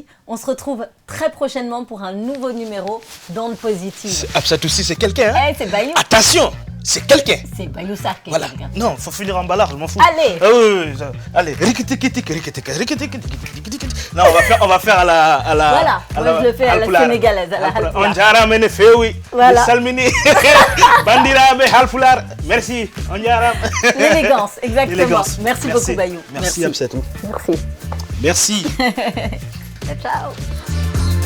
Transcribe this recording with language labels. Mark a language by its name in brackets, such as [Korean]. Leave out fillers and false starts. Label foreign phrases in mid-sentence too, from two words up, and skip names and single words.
[French] On se retrouve très prochainement pour un nouveau numéro d'Ondes Positives. Absatoussi, c'est quelqu'un. Hein? Eh, c'est Bayou. Attention, c'est quelqu'un. C'est Bayou Sarr qui est Voilà. quelqu'un. Non, faut finir en ballard, je m'en fous. Allez. Ah oui, oui, allez. Non, on va faire à la. Voilà. Moi, je le fais à la Halpulaar. sénégalaise, à la Halpulaar. Halpulaar. [Fula] On jarama ne fewi. [French] Voilà. [Fula] Mi salmini. Bandiraɓe Halpulaar. Merci. On jarama. [French] L'élégance, exactement. L'élégance. Merci beaucoup, Bayou. Merci, Absatou. Merci. Merci. Ciao.